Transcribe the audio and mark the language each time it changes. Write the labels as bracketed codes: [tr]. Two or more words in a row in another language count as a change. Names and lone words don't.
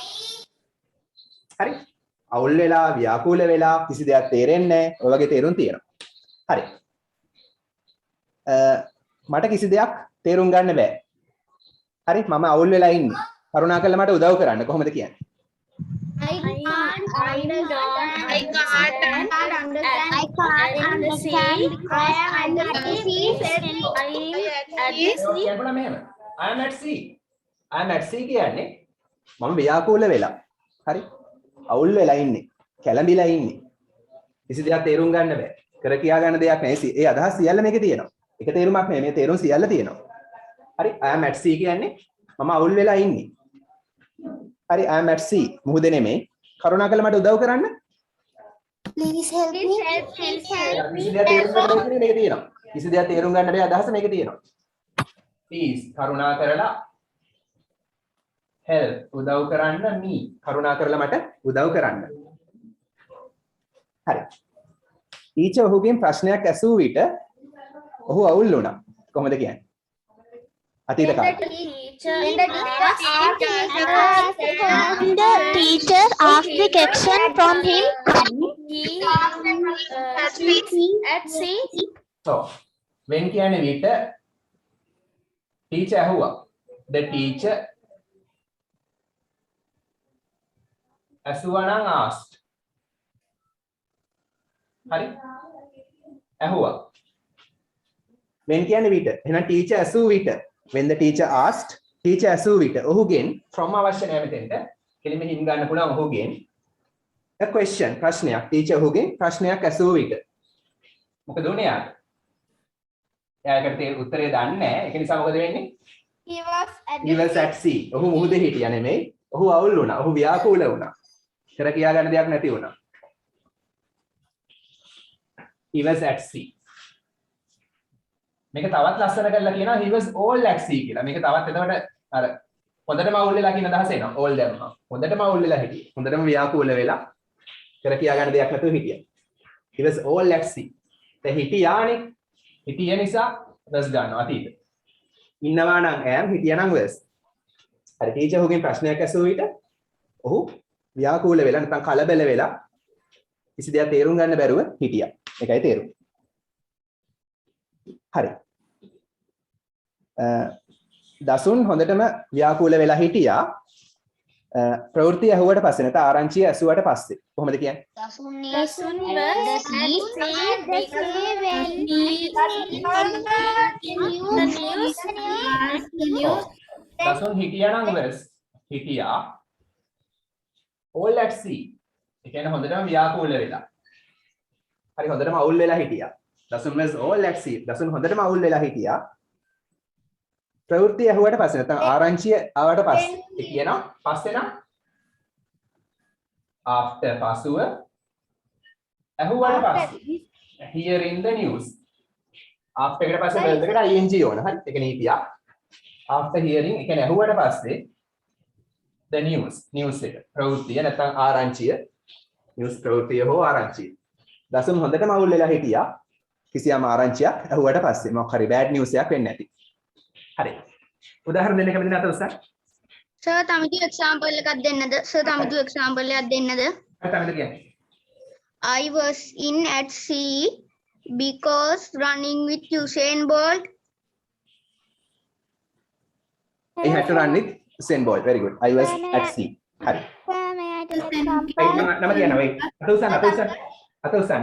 [si] හරි. අවුල් වෙලා ව්‍යාකූල වෙලා කිසි දෙයක් තේරෙන්නේ නැහැ. ඔය වගේ තේරුම් තියෙනවා. හරි. මට කිසි දෙයක් තේරුම් ගන්න බෑ. හරි මම අවුල් වෙලා ඉන්නේ. කරුණාකරලා මට උදව් කරන්න. කොහොමද කියන්නේ? [en] I can't understand because I am at the sea. [si] කියන්න මෙහෙම. [en] I am at sea. I am at sea [si] කියන්නේ මම ව්‍යාකූල වෙලා. හරි? අවුල් වෙලා ඉන්නේ. කැළඹිලා ඉන්නේ. කිසි දෙයක් තේරුම් ගන්න බෑ. කර කියා ගන්න දෙයක් නැහැ. ඒ අදහස් සියල්ල මේකේ තියෙනවා. එක තේරුමක් නෙමෙයි මේ තේරුම් සියල්ල තියෙනවා. හරි? [en] I am at sea [si] කියන්නේ මම අවුල් වෙලා ඉන්නේ. හරි [en] I am at sea [si] මුහුදේ නෙමෙයි. කරුණාකරලා මට උදව් කරන්න. [en] Please help me. [si] කිසි දෙයක් තේරුම් ගන්න බැරි මේක තියෙනවා. කිසි දෙයක් තේරුම් ගන්න බැරි අදහස මේකේ තියෙනවා. Please කරුණාකරලා help උදව් කරන්න me කරුණාකරලා මට උදව් කරන්න. හරි. ටීචර් ඔහුගෙන් ප්‍රශ්නයක් ඇසූ විට ඔහු අවුල් වුණා. කොහොමද කියන්නේ? අතීත කාලේ. [en] When the teacher asked the question from him, So when [si] කියන්නේ විට teacher ඇහුවා. [en] The teacher [si] ඇසුවා නම් [en] asked. [si] හරි? ඇහුවා. when කියන්නේ විට. එහෙනම් teacher ඇසූ විට. [en] when the teacher asked, [si] teacher ඇසූ විට. ඔහුගෙන් from අවශ්‍ය නැහැ මෙතෙන්ට. කෙලින්ම හිම් ගන්න පුළුවන් ඔහුගෙන්. [en] a question [si] ප්‍රශ්නයක්. teacher ඔහුගෙන් ප්‍රශ්නයක් ඇසූ විට. මොකද උනේ යාට? එයාකට උත්තරේ දන්නේ නැහැ. ඒක නිසා මොකද වෙන්නේ? [en] he was he was at sea. [si] ඔහු මුහුදේ හිටියා නෙමෙයි. ඔහු අවුල් වුණා. ඔහු ව්‍යාකූල වුණා. කර කියා ගන්න දෙයක් නැති වුණා. [en] he was at sea. [si] මේක තවත් ලස්සන කරලා කියනවා [en] he was all at sea [si] කියලා. මේක තවත් එතකොට අර හොඳටම අවුල් වෙලා කියන අදහස එනවා. all දැම්මා. හොඳටම අවුල් වෙලා හිටියේ. හොඳටම ව්‍යාකූල වෙලා කර කියා ගන්න දෙයක් නැතුව හිටියා. [en] he was all at sea. [si] දැන් හිටියානේ. හිටිය නිසා was ගන්නවා අතීත. ඉන්නවා නම් am හිටියා නම් was. හරි ටීචර් ඔහුගෙන් ප්‍රශ්නයක් ඇසුව විට ඔහු ව්‍යාකූල වෙලා නැත්නම් කලබල වෙලා කිසි දෙයක් තේරුම් ගන්න බැරුව හිටියා. ඒකයි තේරුම. හරි. දසුන් හොඳටම ව්‍යාකූල වෙලා හිටියා. ප්‍රවෘත්ති ඇහුවට පස්සේ නැත්නම් ආරංචිය ඇසුවට පස්සේ කොහොමද කියන්නේ? දසුන් හිටියා නම් was හිටියා [en] all at sea. [si] ඒ කියන්නේ හොඳටම ව්‍යාකූල වෙලා. හරි හොඳටම අවුල් වෙලා හිටියා. [en] දසුන් was all at sea. [si] දසුන් හොඳටම අවුල් වෙලා හිටියා. ප්‍රවෘත්ති ඇහුවට පස්සේ නැත්නම් ආරංචිය ආවට පස්සේ ඒ කියනවා පස්සේ නම් after පසුව ඇහුවට පස්සේ [en] hearing the news. [si] after එකට පස්සේ verb එකට ing ඕන. හරි ඒක නීතියක්. [en] after hearing [si] ඒ කියන්නේ ඇහුවට පස්සේ [en] the news [si] එක ප්‍රවෘත්තිය නැත්නම් ආරංචිය news ප්‍රවෘත්තිය හෝ ආරංචිය. දසුන් හොඳටම අවුල් වෙලා හිටියා කිසියම් ආරංචියක් ඇහුවට පස්සේ මොකක් හරි [en] bad news [si] එකක් වෙන්නේ නැති. හරි. උදාහරණ දෙන්න කැමති නැතද සර්? සර් තමකි එක්සැම්පල් එකක් දෙන්නද? සර් තමකි එක්සැම්පල් එකක් දෙන්නද? තමයි කියන්නේ. [en] I was in at sea because running with Usain Bolt. I had to run with Usain Bolt. Very good. I was at sea. හරි. Sir, may I take [si] නම [en] example? [si] කියනවා වෙයි. අත උසන්න.